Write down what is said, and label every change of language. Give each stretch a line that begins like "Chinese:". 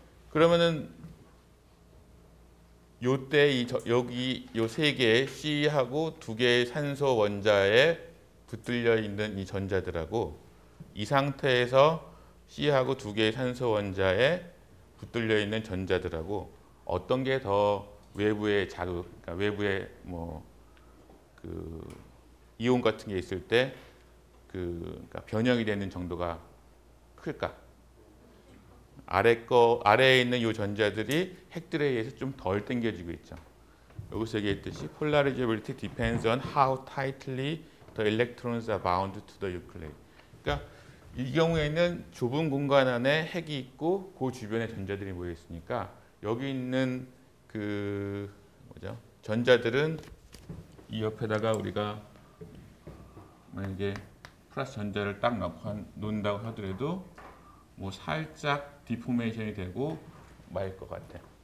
Korean: 그러면은 요때 여기 요 세 개의 C하고 두 개의 산소 원자에 붙들려 있는 이 전자들하고 이 상태에서 C하고 두 개의 산소 원자에 붙들려 있는 전자들하고 어떤 게 더 외부의 자극, 그러니까 외부의 뭐 그 이온 같은 게 있을 때 그러니까 변형이 되는 정도가 클까? 아래에 있는 이 전자들이 핵들에 의해서 좀 덜 당겨지고 있죠. 여기서 얘기했듯이
English: polarizability depends on how tightly the electrons are bound to the nuclei.
Korean: 그러니까 이 경우에는 좁은 공간 안에 핵이 있고 그 주변에 전자들이 모여 있으니까 여기 있는 그 뭐죠? 전자들은 이 옆에다가 우리가 만약에 플러스 전자를 딱 놓는다고 하더라도 뭐 살짝 디포메이션이 되고 말 것 같아.